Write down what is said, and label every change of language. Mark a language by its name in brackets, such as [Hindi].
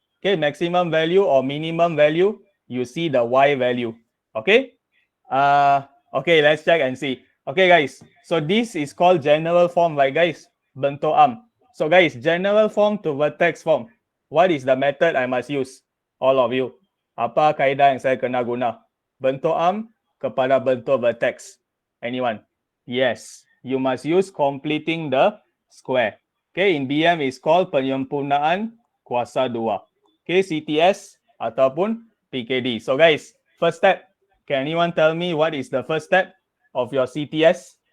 [English] Okay, maximum value or minimum value, you see the Y value. Okay. Okay, let's check and see. Okay, guys. So this is called general form, right, guys? [Malay] Bentuk am. [English] So, guys, general form to vertex form. What is the method I must use? All of you. [Malay] Apa kaedah yang saya kena guna? Bentuk am kepada bentuk vertex. [English] Anyone? Yes. You must use completing the square. Okay, in BM is called [Malay] penyempurnaan kuasa 2. [English] Okay, CTS ataupun PKD. So, guys, first step. Can anyone tell me what is the first step of your CTS?